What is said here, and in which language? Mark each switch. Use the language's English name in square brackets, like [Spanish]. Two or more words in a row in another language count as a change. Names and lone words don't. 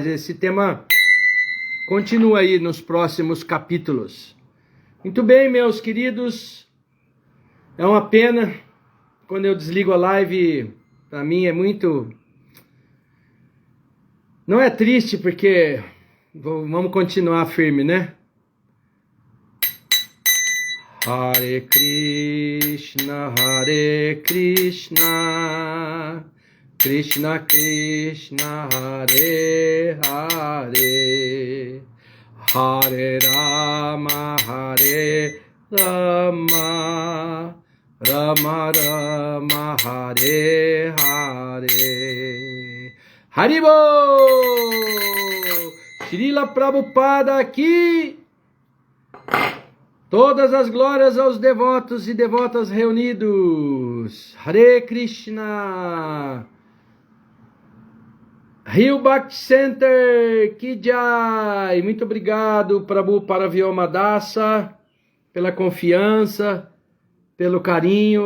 [Portuguese] Esse tema continua aí nos próximos capítulos. Muito bem, meus queridos. É uma pena quando eu desligo a live. Para mim é muito... Não é triste porque vamos continuar firme, né? [Sanskrit] हरे कृष्ण, कृष्ण कृष्ण, हरे हरे, हरे राम, राम राम, हरे हरे. [Portuguese] Haribo! Srila Prabhupada aqui! Todas as glórias aos devotos e devotas reunidos. [Sanskrit] हरे कृष्ण. [Hindi] Rio Bhakti Center, की जय. [Portuguese] Muito obrigado, Prabhu Paravyoma Dasa, pela confiança, pelo carinho.